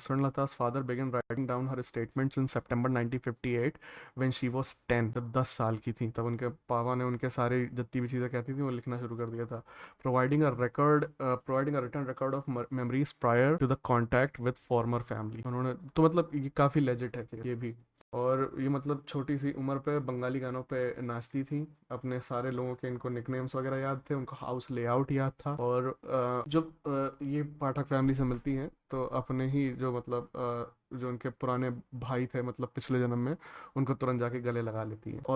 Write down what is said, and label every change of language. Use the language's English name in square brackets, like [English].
[English] Swarnlata's father began writing down her statements in September 1958 when she was 10. [Hindi] जब 10 साल की थी तब उनके पापा ने उनके सारे जितनी भी चीज़ें कहती थी वो लिखना शुरू कर दिया था. [English] Providing a written record of memories prior to the contact with former family. [Hindi] उन्होंने तो मतलब ये काफ़ी लेजिट है कि ये भी. और ये मतलब छोटी सी उम्र पे बंगाली गानों पे नाचती थी. अपने सारे लोगों के इनको निकनेम्स वगैरह याद थे, उनको हाउस लेआउट याद था. और जब ये पाठक फैमिली से मिलती हैं तो अपने ही जो मतलब जो उनके पुराने भाई थे मतलब पिछले जन्म में, उनको तुरंत जाके गले लगा लेती हैं.